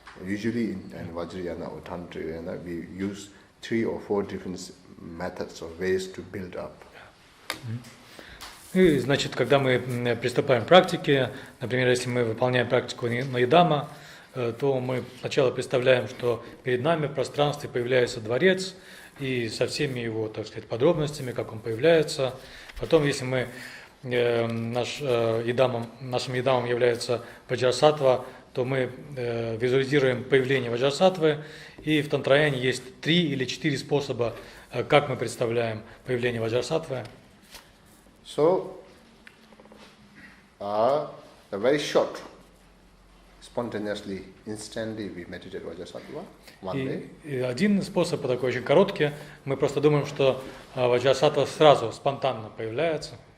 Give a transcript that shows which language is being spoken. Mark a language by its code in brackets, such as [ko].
[en] Usually in Vajrayana or Tantrayana, we use 3 or 4 different methods or ways to build up. [ru] И, значит, когда мы приступаем к практике, например, если мы выполняем практику Наидама, то мы сначала представляем, что перед нами в пространстве появляется дворец, и со всеми его, так сказать, подробностями, как он появляется. Потом, если мы, нашим Идамом является Ваджрасаттва, то мы визуализируем появление Ваджрасаттвы, и в Тантраяне есть 3 или 4 способа, как мы представляем появление Ваджрасаттвы. [en] So, the very short spontaneously, instantly we meditate Vajrasattva one day. [ru] И один способ такой очень короткий. Мы просто думаем, что ваджрасаттва сразу, спонтанно появляется.